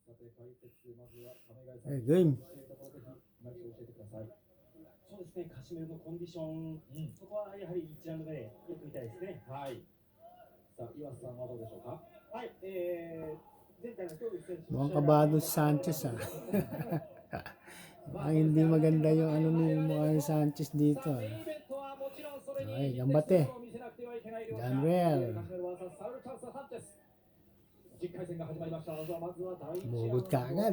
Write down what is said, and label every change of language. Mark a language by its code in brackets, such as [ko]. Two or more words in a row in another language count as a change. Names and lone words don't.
[ja] はい、game。そうですね、カシメロのコンディション、そこはやはり1ラウンド目でよく見たいですね。はい。さあ、岩瀬さんはどうでしょうか。はい、前回の競技選手の [tl] Mukhang kabado si Sanchez ah. Ay, hindi maganda yung ano ni mukha ni Sanchez dito ah. [ja] Okay, gambate. Janriel. [tl] Bugod ka agad.